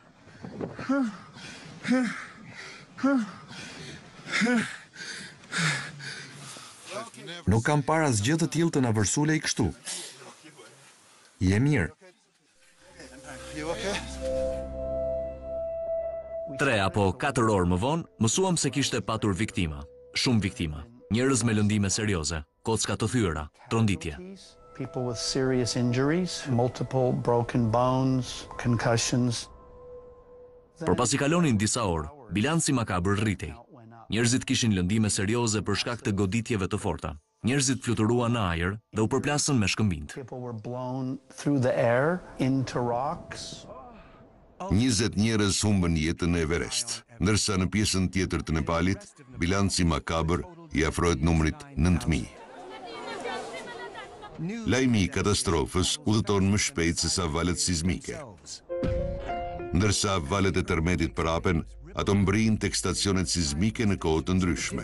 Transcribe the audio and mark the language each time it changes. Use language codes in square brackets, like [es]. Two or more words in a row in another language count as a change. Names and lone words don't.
[sq] Nuk kam para asgjë të tillë të na vërsulej kështu. Je mirë. 3 apo 4 orë më vonë, mësuam se kishte patur viktima. Shumë viktima. Njerëz me lëndime serioze, kocka të thyera, tronditje. [en] People with serious injuries, multiple broken bones, concussions. [sq] Por pasi kalonin disa orë, bilanci makabër rritej. Njerëzit kishin lëndime serioze për shkak të goditjeve të forta. Njerëzit fluturuan në ajër dhe u përplasën me shkëmbind. [en] People were blown through the air into rocks. [sq] 20 njerëz humbën jetën në Everest, ndërsa në pjesën tjetër të Nepalit, bilanci makabër i afrohet numrit 9.000. Lajmi i katastrofës udhëton më shpejt se sa valët sismike. Ndërsa valët e tërmetit përapen, ato mbrijnë tek stacionet sismike në kohë të ndryshme.